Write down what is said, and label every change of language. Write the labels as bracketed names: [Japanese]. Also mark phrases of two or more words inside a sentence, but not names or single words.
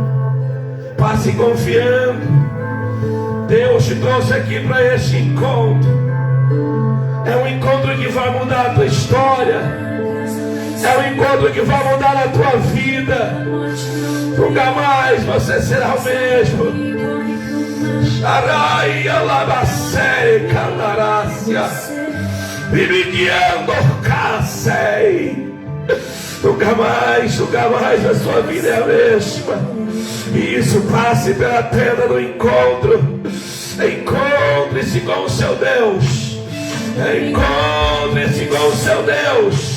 [Portuguese] Passe confiando. Deus te trouxe aqui para este encontro. É um encontro que vai mudar a tua história. É um encontro que vai mudar a tua vida. Nunca mais você será o mesmo. Sharaia labacei candarácia. Vividiando casei. Nunca mais a sua vida é a mesma. E isso, passe pela tenda do encontro. Encontre-se com o seu Deus. Encontre-se com o seu Deus.